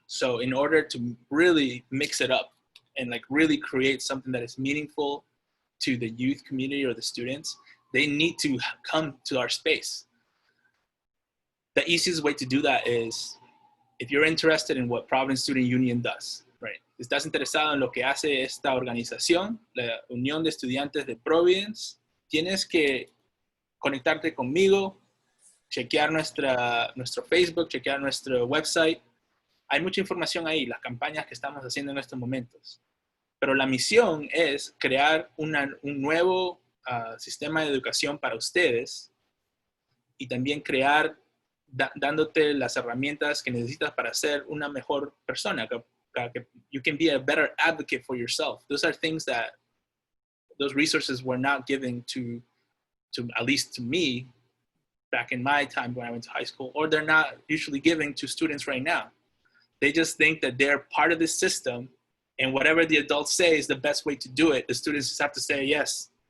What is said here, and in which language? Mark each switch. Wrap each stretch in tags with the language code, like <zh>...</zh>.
<en>So in order to really mix it up and like really create something that is meaningful to the youth community or the students, they need to come to our space. The easiest way to do that is if you're interested in what Providence Student Union does, right?</en> <es>Estás interesado en lo que hace esta organización, la Unión de Estudiantes de Providence, tienes que conectarte conmigo, chequear nuestro Facebook, chequear nuestro website. Hay mucha información ahí, las campañas que estamos haciendo en estos momentos. Pero la misión es crear un nuevo sistema de educación para ustedes y también crear, dándote las herramientas que necesitas para ser una mejor persona. Que</es> <en>you can be a better advocate for yourself. Those are things that those resources were not given to at least to me back in my time when I went to high school, or they're not usually given to students right now. They just think that they're part of this system, and whatever the adults say is the best way to do it. The students just have to say yes.</en>